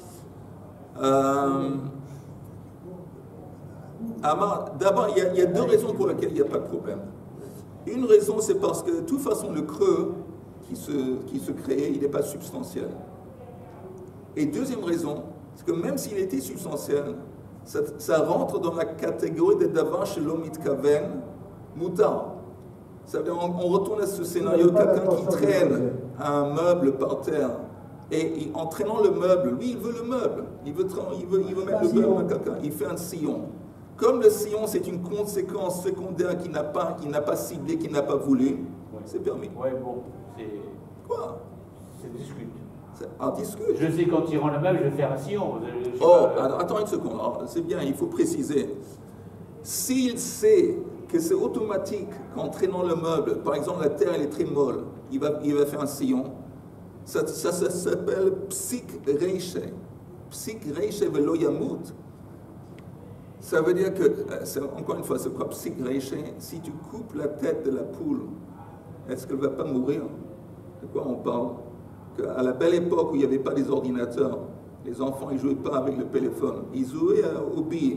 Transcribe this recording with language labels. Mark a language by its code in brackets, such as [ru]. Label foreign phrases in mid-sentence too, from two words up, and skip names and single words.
[fr] D'abord, il y a deux raisons pour lesquelles il n'y a pas de problème. Une raison, c'est parce que de toute façon, le creux qui se crée, il n'est pas substantiel. Et deuxième raison, c'est que même s'il était substantiel, ça rentre dans la catégorie de [he] דבר שלא מתכוון מותר. [fr] Ça veut dire, on retourne à ce scénario, quelqu'un qui traîne un meuble par terre, et en traînant le meuble, lui il veut le meuble, il veut mettre le meuble à quelqu'un, il fait un sillon. Comme le sillon c'est une conséquence secondaire qu'il n'a pas ciblé, qu'il n'a pas voulu, c'est permis. Ouais, bon, c'est... Quoi? C'est discute. Discute. Je sais qu'en tirant le meuble, je vais faire un sillon. Attends une seconde, c'est bien, il faut préciser. S'il sait que c'est automatique qu'en traînant le meuble, par exemple la terre elle est très molle, il va faire un sillon, ça s'appelle [he] פסיק רישיה. פסיק רישיה ולא ימות. [fr] Ça veut dire que, encore une fois, c'est quoi [he] פסיק רישיה? [fr] Si tu coupes la tête de la poule, est-ce qu'elle ne va pas mourir? De quoi on parle? À la belle époque où il n'y avait pas des ordinateurs, les enfants ne jouaient pas avec le téléphone, ils jouaient aux billes.